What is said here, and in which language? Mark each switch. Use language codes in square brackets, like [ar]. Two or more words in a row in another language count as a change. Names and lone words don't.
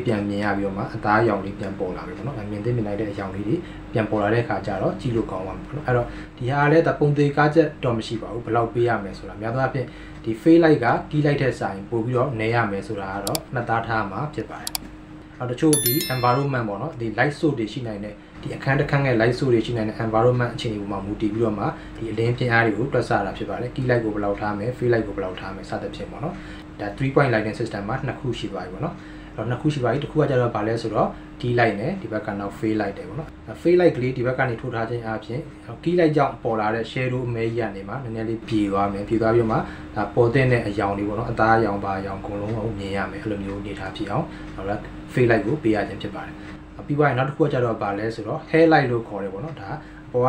[my] ပြန်မြင်ရပြီးတော့မှအသားအယောင်လေးပြန်ပေါ်လာပြီပေါ့နော်မြင်သိမြင်လိုက်တဲ့အယောင်လေးတွေပြန်ပေါ်လာတဲ့အခါကျတော့ကြည့်လို့ကောင်းပါမယ်ပေါ့နော်အဲ့တော့ဒီဟာလည်းတပုံသေးကားချက်တော့မရှိပါဘူးဘယ်လောက်ပေးရမယ်ဆိုတာများသောအားဖြင့်ဒီ [en] fade light [my] က [en] key light [my] ထက်စာရင်ပို့ပြီးတော့နေရမယ်ဆိုတာကတော့မှတ်သားထားမှာဖြစ်ပါတယ်တချို့ဒီ environment ပေါ့နော်ဒီ [en] light source [my] တွေရှိနိုင်တဲ့ဒီအခန်းတစ်ခန်းရဲ့ [en] light source [my] တွေရှိနိုင်တဲ့ environment အခြေအနေပေါ်မှာမူတည်ပြီးတော့မှဒီအလ င်းပြင်းအားတွေကိုတွက်ဆတာဖြစ်ပါတယ် [en] key light [my] ကိုဘယ်လောက်ထားမယ် [en] fade light [my] ကိုဘယ်လောက်ထားမယ်စသဖြင့်ပေါ့နော်ဒါ [en] 3 point lighting system [my] မှာနှစ်ခုရှိပါပြီပေါ့နော်အဲ့တော့နှစ်ခုရှိပါပြီတစ်ခုကကျတော့ဗာလဲဆိုတော့ [en] key light [my] နဲ့ဒီဘက်ကနောက် [en] fade light [my] တယ်ပေါ့နော် [en] fade light [my] ကလေးဒီဘက်ကနေထိုးထားခြင်းအပြင် [en] key light [my] ကြောင့်ပေါ်လာတဲ့ shadow အမဲကြီးကနေမှန ည်းနည်းလေးပြေသွားမယ်ပြေသွားပြီးမှဒါပေါ်တဲ့အယောင်တွေပေါ့နော်အသားအယောင်ပါအယောင်အကုန်လုံးကိုမြင်ရမယ်အဲ့လိုမျိုးနေထားဖြစ်အောင်ဟုတ်လား [en] fade light [my] ကိုပေးရခြင်းဖြစ်ပါတယ်ပြီးသွားရင်နောက်တစ်ခုကကျတော့ဗာလဲဆိုတော့ [en] hair light [my] လို့ခေါ်တယ်ပေါ့နော်ဒါအပေါ်